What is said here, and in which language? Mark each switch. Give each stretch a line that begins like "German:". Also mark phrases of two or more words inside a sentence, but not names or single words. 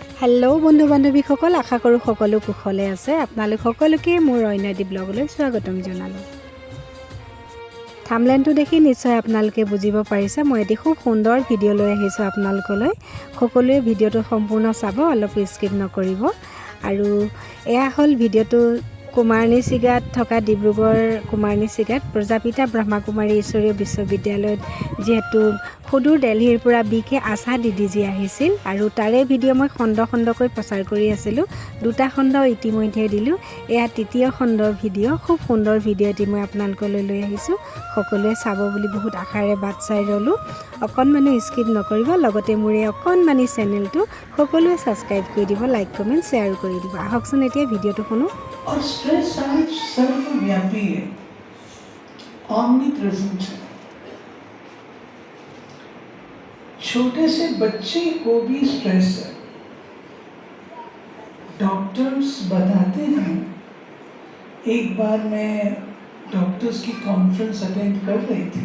Assamese: হেল্লো বন্ধু বান্ধৱীসকল আশা কৰোঁ সকলো কুশলে আছে। আপোনালোক সকলোকে মোৰ অনয়দীপ ব্লগলৈ স্বাগতম জনালোঁ। থাম্বনেইলটো দেখি নিশ্চয় আপোনালোকে বুজিব পাৰিছে মই এটি খুব সুন্দৰ ভিডিঅ' লৈ আহিছোঁ आपनालोकলৈ। সকলোৱে ভিডিঅ'টো সম্পূৰ্ণ চাব, অলপ স্কিপ নকৰিব। আৰু এয়া হ'ল ভিডিঅ'টো কুমাৰণী চিগাত থকা ডিব্ৰুগড় কুমাৰণী চিগাত প্ৰজাপিতা ব্ৰহ্মাকুমাৰী ঈশ্বৰীয় বিশ্ববিদ্যালয়ত যেহেতু সুদূৰ দিল্লীৰ পৰা বিকে আশা দিদিজি আহিছিল আৰু তাৰে ভিডিঅ' মই খণ্ড খণ্ডকৈ প্ৰচাৰ কৰি আছিলোঁ। দুটা খণ্ড ইতিমধ্যে দিলোঁ, এয়া তৃতীয় খণ্ডৰ ভিডিঅ'। খুব সুন্দৰ ভিডিঅ' এটি মই আপোনালোকলৈ লৈ আহিছোঁ, সকলোৱে চাব বুলি বহুত আশাৰে বাট চাই ৰ'লোঁ। অকণমানো স্কিপ নকৰিব, লগতে মোৰ এই অকণমানি চেনেলটো সকলোৱে ছাবস্ক্ৰাইব কৰি দিব,
English: like comment share
Assamese: কৰি দিব। আহকচোন এতিয়া ভিডিঅ'টো শুনো।
Hindi: और स्ट्रेस आज सर्वव्यापी है, omnipresent है। छोटे से बच्चे को भी स्ट्रेस है। डॉक्टर्स बताते हैं, एक बार मैं डॉक्टर्स की
English: conference attend
Hindi: कर रही थी।